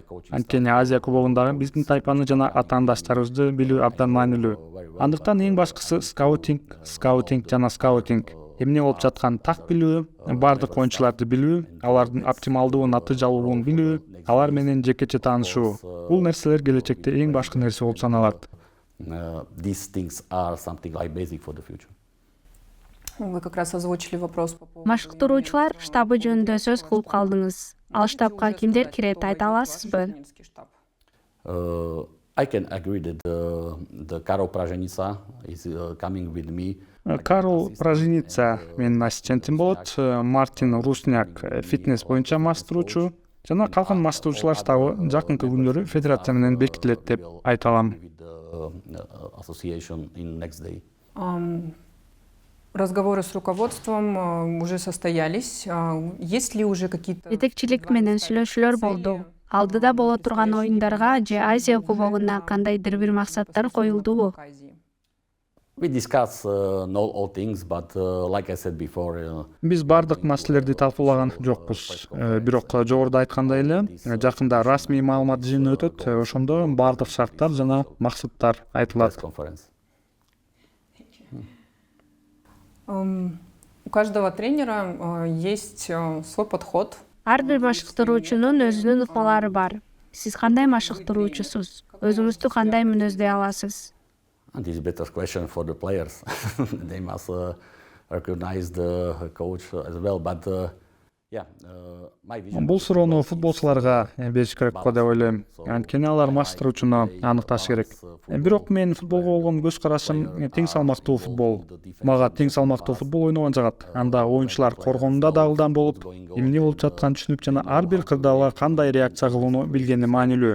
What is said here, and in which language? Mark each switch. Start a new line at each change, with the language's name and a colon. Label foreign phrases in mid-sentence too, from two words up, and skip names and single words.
Kyrgyz: Анткени Азия кубогундагы биздин тайпаны жана атаандаштарыбызды билүү абдан маанилүү. Андыктан эң башкысы скаутинг жана скаутинг. Эмне болуп жатканын так билүү, бардык оюнчуларды билүү, алардын оптималдуу натыйжалуулугун билүү, алар менен жекече таанышуу. Бул нерселер келечекте эң башкы нерсе болуп саналат.
English: These things are something like basic for the future.
Russian: Вы как раз озвучили вопрос по поводу...
Kyrgyz: Машыктыруучулар штабы жөнүндө сөз кылып калдыңыз. Ал штабка кимдер кирет, айта аласызбы?
English: I can agree that the Karol Praženica is coming with me.
Kyrgyz: Карл Праженица менин ассистентим болот, Мартин Русняк фитнес боюнча маштыруучу, жана калган маштыруучулар штабы жакынкы күндөрү федерация менен бекитилет деп айта алам.
English: Association in next day.
Russian: Разговоры с руководством уже состоялись. Есть ли уже какие-то...
Kyrgyz: Жетекчилик менен сүйлөшүүлөр болду. Алдыда боло турган оюндарга же Азия кубогуна кандайдыр бир максаттар коюлдубу?
English: We discuss not all things, but like I said before.
Kyrgyz: Биз бардык маселелерди талкуулаган жокпуз. Бирок жогоруда айткандай эле, жакында расмий маалымат жыйыны өтөт, ошондо бардык шарттар жана максаттар айтылат.
Russian: У каждого тренера есть свой подход.
Kyrgyz: Ар бир машыктыруучунун өзүнүн ыкмалары бар. Сиз кандай машыктыруучусуз? Өзүңүздү кандай мүнөздөй аласыз?
English: And this is a better question for the players. They must recognize the coach as well. But
Kyrgyz: Бул суроону футболчуларга бериш керек го деп ойлойм. Анткени алар маштыруучуну аныкташ керек. Бирок мен футболго болгон көз карашым тең салмактуу футбол. Мага тең салмактуу футбол ойногон жагат. Анда оюнчулар коргонунда да ылдам болуп, эмне болуп жатканын түшүнүп жана ар бир кырдаалга кандай реакция кылууну билгени маанилүү.